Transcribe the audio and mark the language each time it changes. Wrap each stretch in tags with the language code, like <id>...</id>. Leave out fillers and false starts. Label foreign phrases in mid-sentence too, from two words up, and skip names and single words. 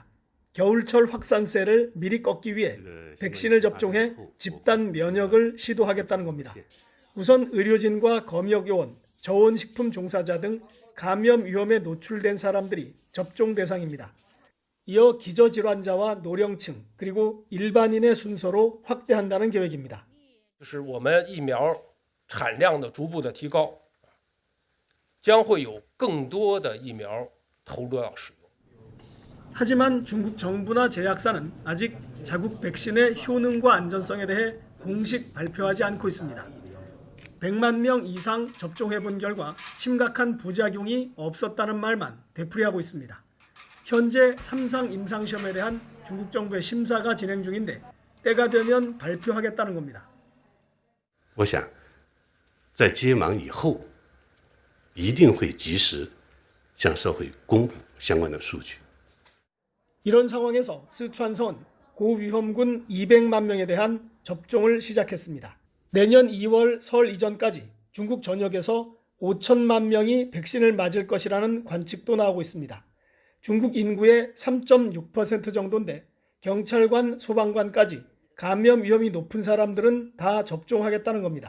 <ko>겨울철 확산세를 미리 꺾기 위해 백신을 접종해 집단 면역을 시도하겠다는 겁니다. 우선 의료진과 검역요원, 저온식품 종사자 등 감염 위험에 노출된 사람들이 접종 대상입니다. 이어 기저질환자와 노령층 그리고 일반인의 순서로 확대한다는 계획입니다.</ko> <zh>我们疫苗产量的逐步的提高，将会有更多的疫苗投入到使用。</zh> <ko>하지만 중국 정부나 제약사는 아직 자국 백신의 효능과 안전성에 대해 공식 발표하지 않고 있습니다. 100만 명 이상 접종해본 결과 심각한 부작용이 없었다는 말만 되풀이하고 있습니다. 현재 3상 임상시험에 대한 중국 정부의 심사가 진행 중인데 때가 되면 발표하겠다는 겁니다.</ko> <zh>我想在接忙以后一定会及时向社会公布相关的数据。</zh> <ko>이런 상황에서 스촨성 고위험군 200만 명에 대한 접종을 시작했습니다. 내년 2월 설 이전까지 중국 전역에서 5천만 명이 백신을 맞을 것이라는 관측도 나오고 있습니다. 중국 인구의 3.6% 정도인데 경찰관, 소방관까지 감염 위험이 높은 사람들은 다 접종하겠다는 겁니다.</ko>